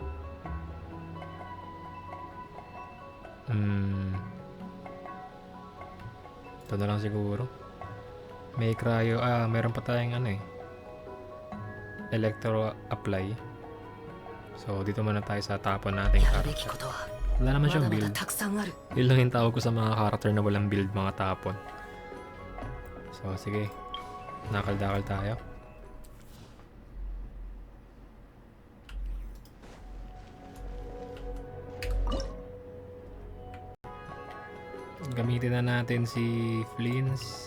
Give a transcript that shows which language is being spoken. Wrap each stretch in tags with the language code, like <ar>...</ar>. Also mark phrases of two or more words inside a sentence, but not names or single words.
<tl>Ito na lang siguro. May cryo. Meron pa tayong ano eh.</tl> <en>Electro apply.</en> <tl>So, dito muna tayo sa tapon nating</tl> <ja>やるべき</ja> <tl>character.</tl> <ja>ことは</ja> <tl>Wala naman</tl> <ja>まだ</ja> <tl>siyang</tl> <ja>まだ</ja> <tl>build.</tl> <ja>たくさんある。</ja> <tl>Yun lang yung tawag ko sa mga character na walang build, mga tapon. So, sige. Knuckle-Duckle tayo. Gamitin na natin si Flins.</tl>